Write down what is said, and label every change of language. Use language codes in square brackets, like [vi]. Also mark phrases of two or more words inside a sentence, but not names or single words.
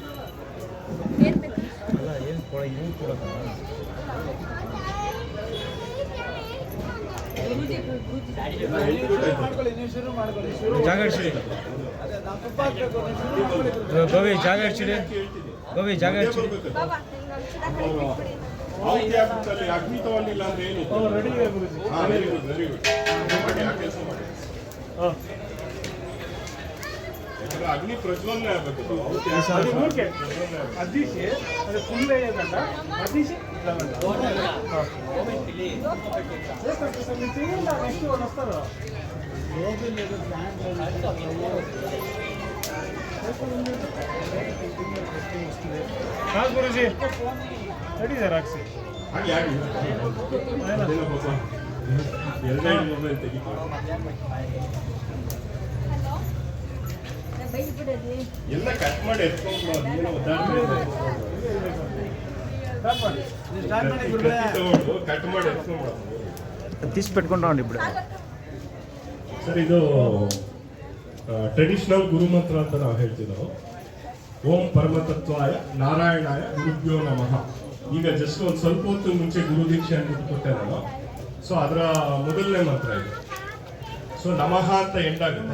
[kn] ಅಲ್ಲ ಏನು ಕೊಡ ಏನು ಕೊಡೋದು ಜಾಗ ಇಡ್ಸಿಡಿ ಗೋವಿ, ಜಾಗ ಇಡ್ಸಿಡಿ ಗೋವಿ, ಜಾಗ ಇಡ್ಸಿಡಿ. ಅಗ್ನಿ ತಗೊಂಡಿಲ್ಲ ಅಂದ್ರೆ ಏನಿತ್ತು? ರೆಡಿ ಇದೆ ಗುರುಜಿ. ಹಾಂ [en] very good very good [kn] ಮಾಡಿ ಆ ಕೆಲಸ ಮಾಡಿ. ಹಾಂ ಯಾಕಂದ್ರೆ ಅಗ್ನಿ ಪ್ರಜ್ವಲನೆ ಆಗಬೇಕು [te] అది ఊరికే అదీసి అది ఫుల్ అయ్యేదంట అదీసి నెక్స్ట్ వాళ్ళు వస్తారు గురుజీ రెడీ సార్ ಹಾಕ್ಸಿ [kn] ಹಾಗೆ ಆಗಿ ಅದೇನೋ ಪಾಪ ಎರಡೆರಡು ಮೊಬೈಲ್ ತೆಗಿತಾರೆ ಎಲ್ಲ ಕಟ್ ಮಾಡಿ ಎತ್ಕೊಂಡು ಏನೋ ಕಟ್ ಮಾಡಿ ಎತ್ಕೊಂಡು [te] తీసి పెట్టుకుంటామండి ఇప్పుడు. [kn] ಸರ್ ಇದು ಟ್ರೆಡಿಷನಲ್ ಗುರುಮಂತ್ರ ಅಂತ ನಾವು ಹೇಳ್ತಿದ್ದೆವು. [sa] ಓಂ ಪರಮತತ್ವಾಯ ನಾರಾಯಣಾಯ ಗುರುಭ್ಯೋ ನಮಃ. [kn] ಈಗ ಜಸ್ಟ್ ಒಂದು ಸ್ವಲ್ಪ ಹೊತ್ತು ಮುಂಚೆ ಗುರು ದೀಕ್ಷೆ ಅಂತ ಕೊಟ್ಟೆ ನಾನು. ಸೊ ಅದರ ಮೊದಲನೇ ಮಂತ್ರ ಇದು. ಸೊ ನಮಃ ಅಂತ ಎಂಡ್ ಆಗುತ್ತೆ.